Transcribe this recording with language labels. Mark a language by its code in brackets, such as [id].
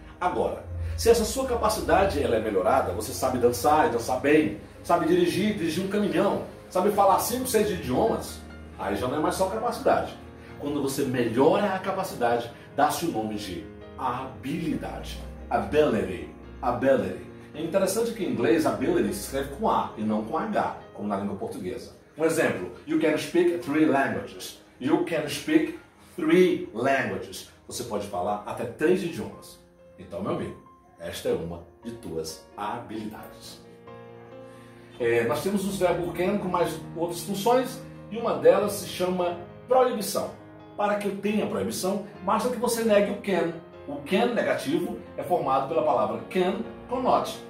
[pt] Agora, se essa sua capacidade ela é melhorada, você sabe dançar e dançar bem, sabe dirigir um caminhão, sabe falar 5, 6 idiomas, aí já não é mais só capacidade. Quando você melhora a capacidade, dá-se o nome de habilidade. Ability. Ability. É interessante que em inglês ability se escreve com A e não com H, como na língua portuguesa. Um exemplo, [en] you can speak 3 languages. You can speak 3 languages. [pt] Você pode falar até 3 idiomas. Então, meu amigo, esta é uma de tuas habilidades. Nós temos os verbos can com mais outras funções e uma delas se chama proibição. Para que eu tenha proibição, basta que você negue o can. O can negativo é formado pela palavra can com not.